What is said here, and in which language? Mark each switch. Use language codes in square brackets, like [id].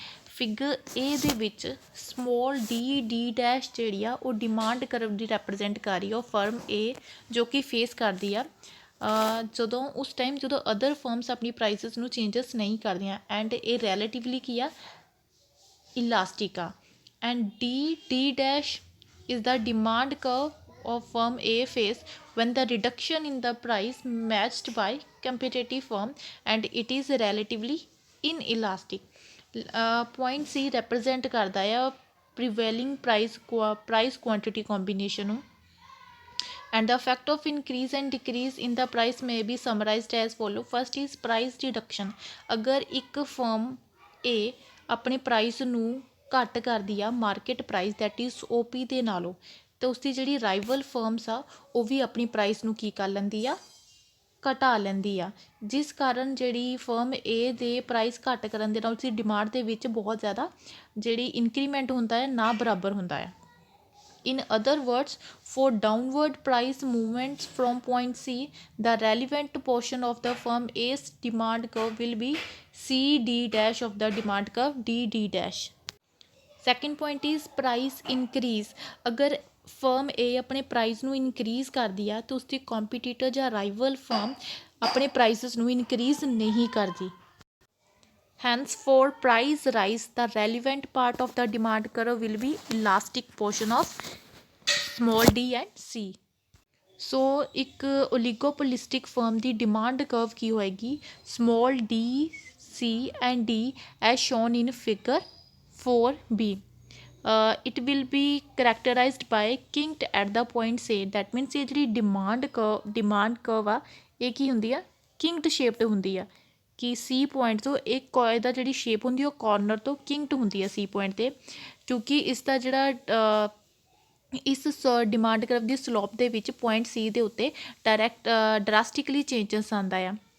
[pa] Figure ਏ ਦੇ ਵਿੱਚ small D dash ਜਿਹੜੀ ਆ ਉਹ ਡਿਮਾਂਡ ਕਰਵ ਦੀ ਰੈਪਰਜੈਂਟ ਕਰ ਰਹੀ ਆ ਉਹ ਫਰਮ ਏ ਜੋ ਕਿ ਫੇਸ ਕਰਦੀ ਆ ਜਦੋਂ ਉਸ ਟਾਈਮ ਜਦੋਂ ਅਦਰ ਫਰਮਸ ਆਪਣੀ ਪ੍ਰਾਈਸਿਸ ਨੂੰ ਚੇਂਜਸ ਨਹੀਂ ਕਰਦੀਆਂ ਐਂਡ ਇਹ ਰੈਲੇਟਿਵਲੀ ਕੀ ਆ ਇਲਾਸਟਿਕ ਆ। [en] And D dash is the demand curve of firm A face when the reduction in the price matched by competitive firm and it is relatively inelastic. Point C represent ਕਰਦਾ ਆ prevailing price quantity combination ਨੂੰ। And the effect of increase and decrease in the price may be summarized as follow. First is price reduction. [pa] अगर एक firm A अपने price ਨੂੰ ਘੱਟ ਕਰਦੀ ਆ market price that is OP ਦੇ ਨਾਲੋਂ ਅਤੇ ਉਸਦੀ ਜਿਹੜੀ ਰਾਈਵਲ ਫਰਮਸ ਆ ਉਹ ਵੀ ਆਪਣੀ ਪ੍ਰਾਈਸ ਨੂੰ ਕੀ ਕਰ ਲੈਂਦੀ ਆ ਘਟਾ ਲੈਂਦੀ ਆ ਜਿਸ ਕਾਰਨ ਜਿਹੜੀ ਫਰਮ ਏ ਦੇ ਪ੍ਰਾਈਸ ਘੱਟ ਕਰਨ ਦੇ ਨਾਲ ਉਸਦੀ ਡਿਮਾਂਡ ਦੇ ਵਿੱਚ ਬਹੁਤ ਜ਼ਿਆਦਾ ਜਿਹੜੀ ਇਨਕਰੀਮੈਂਟ ਹੁੰਦਾ ਹੈ ਨਾ ਬਰਾਬਰ ਹੁੰਦਾ ਹੈ। [en] In other words, for downward price movements from point C, the relevant portion of the firm A's demand curve will be CD dash of the demand curve DD dash. Second point is price increase. [pa] अगर firm A अपने price ਨੂੰ increase ਕਰਦੀ ਆ ਤਾਂ ਉਸਦੀ competitor ਜਾਂ rival firm ਆਪਣੇ prices ਨੂੰ ਇਨਕਰੀਜ਼ ਨਹੀਂ ਕਰਦੀ। [en] Hence, for price rise, the relevant part of the demand curve will be elastic portion of small d and C. So, एक oligopolistic firm [pa] ਦੀ [en] demand curve [pa] ਕੀ ਹੋਏਗੀ [en] small d, C and D as shown in figure 4b. It will be characterized by kinked at the point C. That means [pa] ਇਹ ਜਿਹੜੀ demand curve ਆ ਇਹ ਕੀ ਹੁੰਦੀ ਆ kinked shaped ਹੁੰਦੀ ਆ ਕਿ ਸੀ ਪੁਆਇੰਟ ਤੋਂ ਇੱਕ ਇਹਦਾ ਜਿਹੜੀ ਸ਼ੇਪ ਹੁੰਦੀ ਉਹ ਕਾਰਨਰ ਤੋਂ ਕਿੰਕਡ ਹੁੰਦੀ ਹੈ ਸੀ ਪੁਆਇੰਟ 'ਤੇ ਕਿਉਂਕਿ ਇਸ ਦਾ ਜਿਹੜਾ ਇਸ ਡਿਮਾਂਡ ਕਰਵ ਦੀ ਸਲੋਪ ਦੇ ਵਿੱਚ ਪੁਆਇੰਟ ਸੀ ਦੇ ਉੱਤੇ ਡਰਾਸਟਿਕਲੀ ਚੇਂਜਸ ਆਉਂਦਾ ਆ।